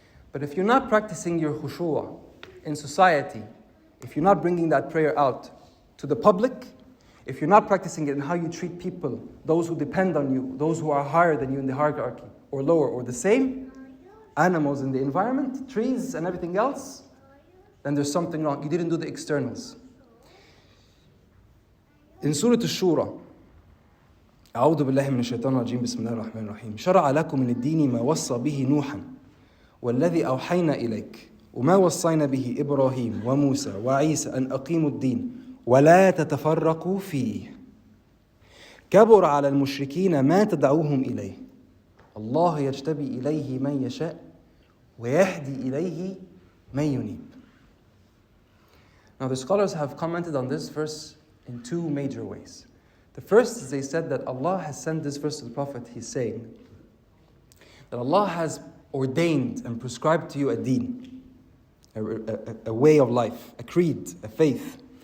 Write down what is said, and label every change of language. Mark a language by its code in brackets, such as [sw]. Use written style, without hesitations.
[en] But if you're not practicing your khushu' in society, if you're not bringing that prayer out to the public, if you're not practicing it in how you treat people, those who depend on you, those who are higher than you in the hierarchy, or lower, or the same, animals in the environment, trees and everything else, then there's something wrong. You didn't do the externals. In Surah Ash-Shura, [ar] أعوذ بالله من الشيطان الرجيم بسم الله الرحمن الرحيم شرع لكم من الدين ما وصى به نوحا والذي أوحينا إليك وما وصينا به إبراهيم وموسى وعيسى أن أقيموا الدين ولا تتفرقوا فيه كبر على المشركين ما تدعوهم إليه الله يجتبي إليه من يشاء ويهدي إليه من ينيب. [en] Now the scholars have commented on this verse in 2 major ways. The first is they said that Allah has sent this verse to the Prophet. He's saying that Allah has ordained and prescribed to you a deen, a way of life, a creed, a faith.